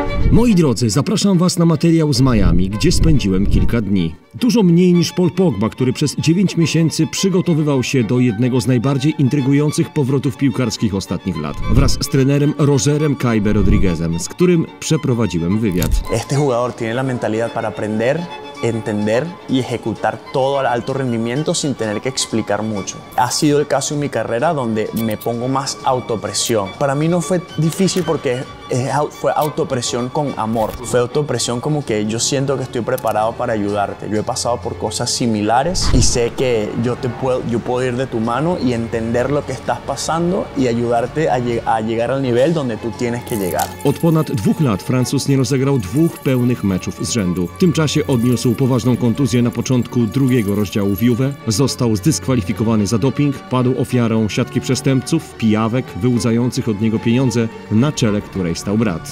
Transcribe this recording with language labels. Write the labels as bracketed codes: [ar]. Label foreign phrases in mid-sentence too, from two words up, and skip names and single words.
[pl] Moi drodzy, zapraszam Was na materiał z Miami, gdzie spędziłem kilka dni. Dużo mniej niż Paul Pogba, który przez 9 miesięcy przygotowywał się do jednego z najbardziej intrygujących powrotów piłkarskich ostatnich lat. Wraz z trenerem Rogerem Kaibe Rodriguezem, z którym przeprowadziłem wywiad. [es] Este jugador tiene la mentalidad para aprender, entender y ejecutar todo al alto rendimiento sin tener que explicar mucho. Ha sido el caso en mi carrera donde me pongo más autopresión. Para mí no fue difícil porque fue autopresión con amor. Fue autopresión como que yo siento que estoy preparado para ayudarte. Yo he pasado por cosas similares y sé que yo puedo ir de tu mano y entender lo que estás pasando y ayudarte a llegar al nivel donde tú tienes que llegar. [pl] Od ponad 2 lat Francuz nie rozegrał 2 pełnych meczów z rzędu. W tym czasie odniósł poważną kontuzję na początku drugiego rozdziału w Juve, został zdyskwalifikowany za doping, padł ofiarą siatki przestępców, pijawek, wyłudzających od niego pieniądze, na czele której stał brat.